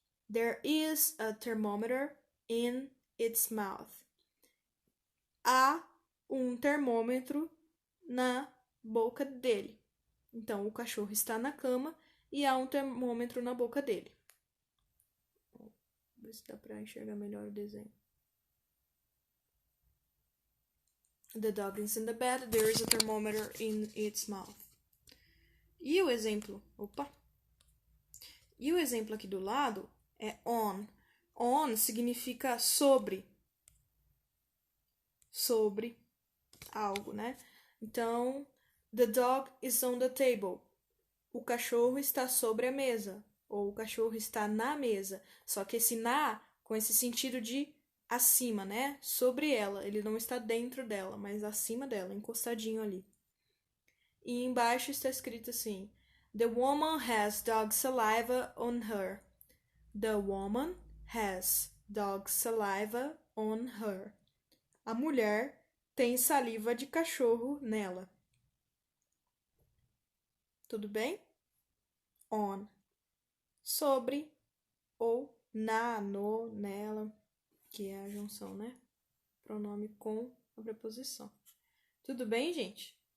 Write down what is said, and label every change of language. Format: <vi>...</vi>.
<en>There is a thermometer in its mouth.</en> <pt>Há um termômetro na boca dele. Então, o cachorro está na cama e há um termômetro na boca dele. Vou ver se dá para enxergar melhor o desenho.</pt> <en>The dog is in the bed. There is a thermometer in its mouth.</en> <pt>E o exemplo? E o exemplo aqui do lado é on. On significa sobre. Sobre algo, né?</pt> <en>Então, the dog is on the table.</en> <pt>O cachorro está sobre a mesa. Ou o cachorro está na mesa. Só que esse na, com esse sentido de acima, né? Sobre ela. Ele não está dentro dela, mas acima dela, encostadinho ali. E embaixo está escrito assim:</pt> <en>The woman has dog saliva on her. The woman has dog saliva on her.</en> <pt>A mulher tem saliva de cachorro nela. Tudo bem? On. Sobre ou na, no, nela, que é a junção, né? Pronome com a preposição. Tudo bem, gente?</pt>